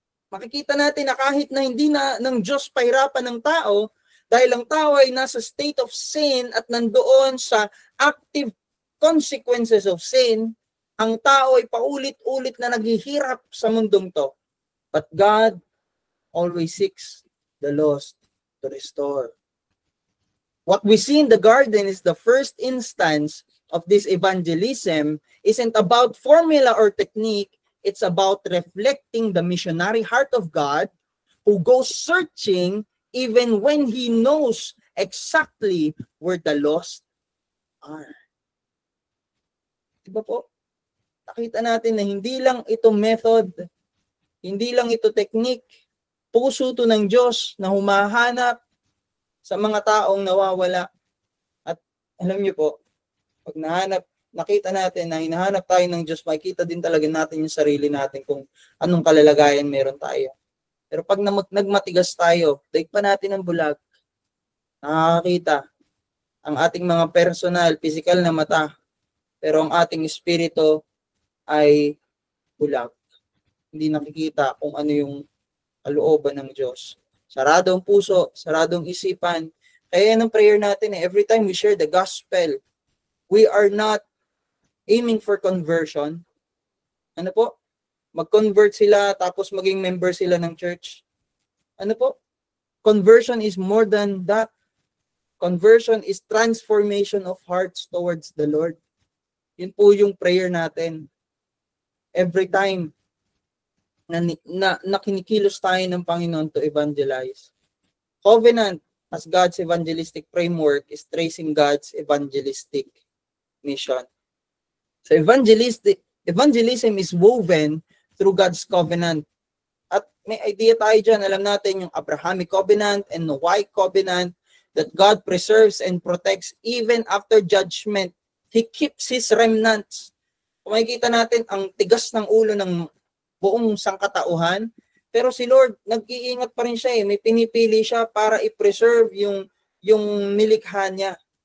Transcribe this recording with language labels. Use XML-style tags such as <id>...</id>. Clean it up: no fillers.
<tl>Makikita natin na kahit na hindi na ng Diyos pahirapan ng tao, dahil ang tao ay nasa state of sin at nandoon sa</tl> <en>active consequences of sin,</en> <tl>ang tao ay paulit-ulit na naghihirap sa mundong to.</tl> <en>But God always seeks the lost to restore. What we see in the garden is the first instance of this evangelism isn't about formula or technique. It's about reflecting the missionary heart of God who goes searching even when He knows exactly where the lost are.</en> <tl>Diba po? Nakita natin na hindi lang ito method, hindi lang ito technique, puso to ng Diyos na humahanap sa mga taong nawawala. At alam niyo po, pag nakita natin na hinahanap tayo ng Diyos, makikita din talaga natin yung sarili natin kung anong kalalagayan meron tayo. Pero pag nagmatigas tayo, daig pa natin ang bulag, nakakita ang ating mga personal, physical na mata, pero ang ating espiritu ay bulag. Hindi nakikita kung ano yung kalooban ng Diyos. Sarado ang puso, sarado ang isipan. Kaya yan ang prayer natin eh.</tl> <en>Every time we share the gospel, we are not aiming for conversion.</en> <tl>Ano po? Mag-convert sila tapos maging member sila ng church. Ano po?</tl> <en>Conversion is more than that. Conversion is transformation of hearts towards the Lord.</en> <tl>Yun po yung prayer natin.</tl> <en>Every time</en> <tl>na kinikilos tayo ng Panginoon</tl> <en>to evangelize. Covenant as God's evangelistic framework is tracing God's evangelistic mission. So evangelism is woven through God's covenant.</en> <tl>At may idea tayo dyan, alam natin yung Abrahamic covenant and Noahic covenant</tl> <en>that God preserves and protects even after judgment. He keeps His remnants.</en> <tl>Kung makikita natin ang tigas ng ulo ng buong sangkatauhan, pero si Lord, nag-iingat pa rin siya eh. May pinipili siya para i-preserve yung nilikha niya.</tl>